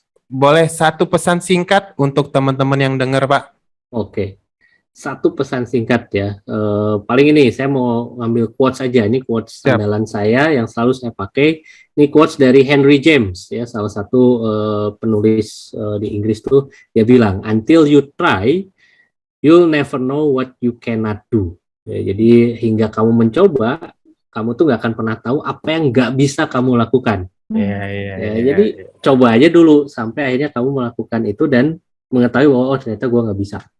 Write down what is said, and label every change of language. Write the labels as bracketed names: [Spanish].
[Indonesian] Boleh satu pesan singkat untuk teman-teman yang dengar, Pak? Oke. Satu pesan singkat ya. Paling ini saya mau ngambil quotes aja. Ini quotes andalan saya yang selalu saya pakai. Ini quotes dari Henry James ya, salah satu penulis di Inggris tuh. Dia bilang, [English] "Until you try, you'll never know what you cannot do." [Indonesian] Ya, jadi hingga kamu mencoba, kamu tuh nggak akan pernah tahu apa yang nggak bisa kamu lakukan. Jadi coba aja dulu sampai akhirnya kamu melakukan itu dan mengetahui bahwa ternyata gue nggak bisa.